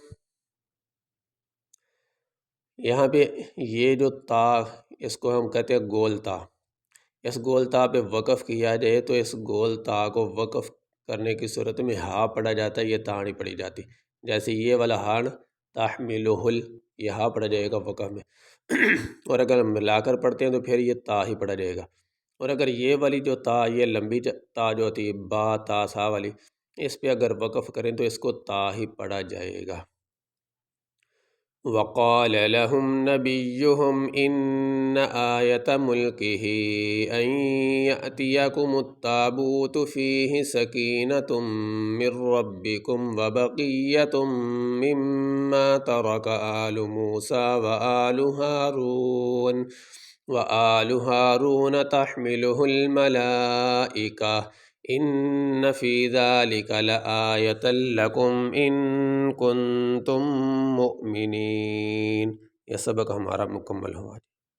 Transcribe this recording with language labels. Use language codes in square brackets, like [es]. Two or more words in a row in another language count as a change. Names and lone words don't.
[ur] یہاں پہ یہ جو تا، اس کو ہم کہتے ہیں گول تا، اس گول تا پہ وقف کیا جائے تو اس گول تا کو وقف کرنے کی صورت میں ہا پڑھا جاتا ہے، یہ تا نہیں پڑھی جاتی. جیسے یہ والا ہان تحملہ، یہ ہا پڑھا جائے گا وقف میں، اور اگر ہم ملا کر پڑھتے ہیں تو پھر یہ تا ہی پڑھا جائے گا. اور اگر یہ والی جو تا، یہ لمبی تا جو ہوتی ہے، با تا سا والی، اس پہ اگر وقف کریں تو اس کو تا ہی پڑھا جائے گا. [ar] وقال لهم نبيهم إن آية ملكه أن يأتيكم التابوت فيه سكينة من ربكم وبقية مما ترك آل موسى وآل هارون تحمله الملائكة ان فی ذالک لآیۃ لکم ان کنتم مؤمنین۔ [ur] یہ سبق ہمارا مکمل ہوا۔